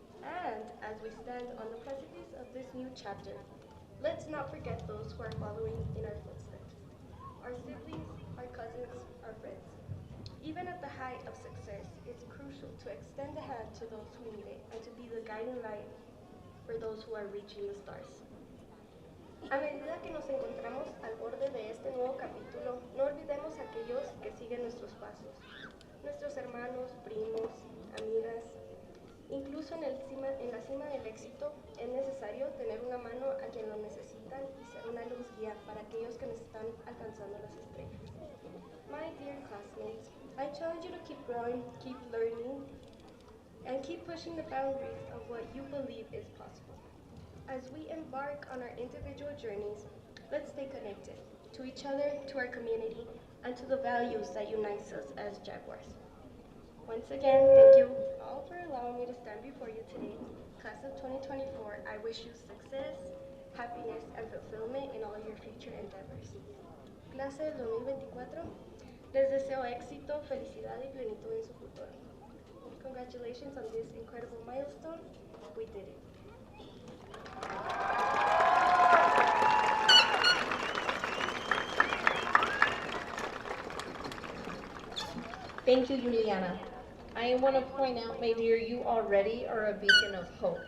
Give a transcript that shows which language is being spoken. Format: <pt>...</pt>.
<en>And as we stand on the precipice of this new chapter, let's not forget those who are following in our footsteps. Our siblings, our cousins, our friends. Even at the height of success, it's crucial to extend a hand to those who need it and to be the guiding light for those who are reaching the stars.</en> <es>A medida que nos encontramos al borde de este nuevo capítulo, no olvidemos a aquellos que siguen nuestros pasos, nuestros hermanos, primos, amigas. Incluso en la cima del éxito es necesario tener una mano a quien lo necesitan y ser una luz guía para aquellos que nos están alcanzando las estrellas.</es> <en>My dear classmates, I challenge you to keep growing, keep learning, and keep pushing the boundaries of what you believe is possible. As we embark on our individual journeys, let's stay connected to each other, to our community, and to the values that unite us as Jaguars. Once again, thank you all for allowing me to stand before you today. Class of 2024, I wish you success, happiness, and fulfillment in all your future endeavors.</en> <es>Clase del 2024, les deseo éxito, felicidad y plenitud en su futuro.</es> <en>Congratulations on this incredible milestone. We did it. Thank you, Juliana. I want to point out, my dear, you already are a beacon of hope.</en>